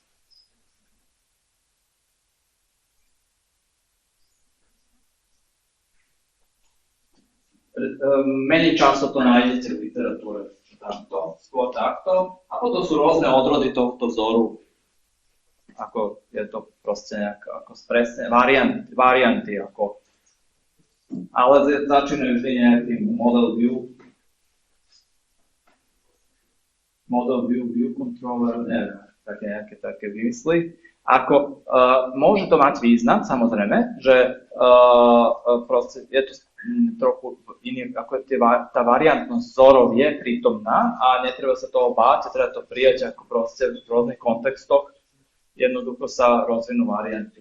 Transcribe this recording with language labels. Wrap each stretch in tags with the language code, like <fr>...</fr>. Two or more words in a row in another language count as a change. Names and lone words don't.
<sk>Menej často to nájdete v literatúre, tamto, skôr takto. A potom sú rôzne odrody tohto vzoru. Ako je to proste nejaké, ako presne, varianty ako. Ale začínajú vždy nejakým</sk> <en>model view controller,</en> <sk>neviem, také vymysly. Ako, môže to mať význam, samozrejme, že proste je to trochu iný, ako tá variantnosť vzorov je prítomná a netreba sa toho báť, treba to prijať ako proste v rôznych kontextoch, jednoducho sa rozvinú varianty.</sk>